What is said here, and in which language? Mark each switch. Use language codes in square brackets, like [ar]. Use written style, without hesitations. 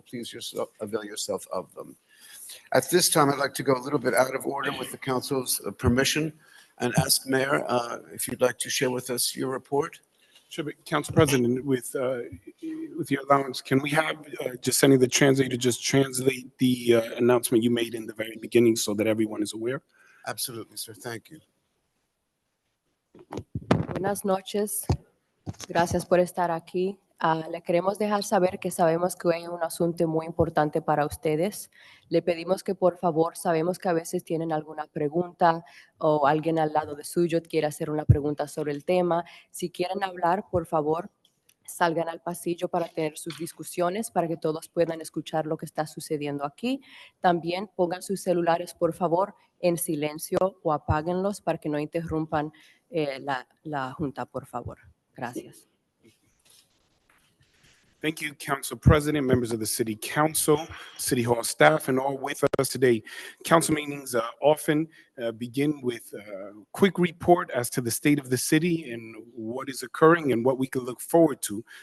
[en] Please avail yourself of them. At this time, I'd like to go a little bit out of order with the council's permission and ask Mayor if you'd like to share with us your report. Sure, but Council President, with your allowance, can we have just sending the translator just translate the announcement you made in the very beginning so that everyone is aware? Absolutely, sir. Thank you. [es] Buenas noches, gracias por estar aquí. Le queremos dejar saber que sabemos que hoy hay un asunto muy importante para ustedes. Le pedimos que por favor, sabemos que a veces tienen alguna pregunta o alguien al lado de suyo quiere hacer una pregunta sobre el tema. Si quieren hablar, por favor, salgan al pasillo para tener sus discusiones, para que todos puedan escuchar lo que está sucediendo aquí. También pongan sus celulares, por favor, en silencio o apáguenlos para que no interrumpan la junta, por favor. Gracias. [en] Thank you, Council President, members of the City Council, City Hall staff, and all with us today. Council meetings often begin with a quick report as to the state of the city and what is occurring and what we can look forward to.